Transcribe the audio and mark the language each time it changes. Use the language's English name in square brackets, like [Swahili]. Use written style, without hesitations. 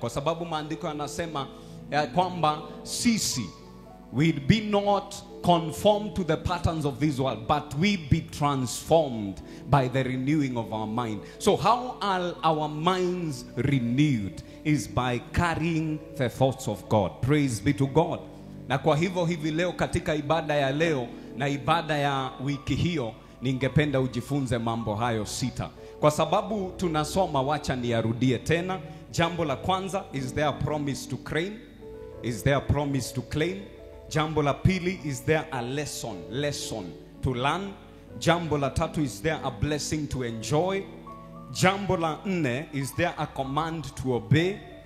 [Swahili] Kwa sababu maandiko yanasema kwamba sisi [English] will be not conformed to the patterns of this world, but we be transformed by the renewing of our mind. So how are our minds renewed? Is by carrying the thoughts of God. Praise be to God. [Swahili] Na kwa hivyo hivi leo katika ibada ya leo na ibada ya wiki hiyo, ningependa ujifunze mambo hayo 6. Kwa sababu tunasoma, wacha niyarudie tena. Jambo la kwanza, [English] is there a promise to claim? Is there a promise to claim? [Swahili] Jambo la pili, [English] is there a lesson to learn? [Swahili] Jambo la tatu, [English] is there a blessing to enjoy? [Swahili] Jambo la 4, [English] is there a command to obey?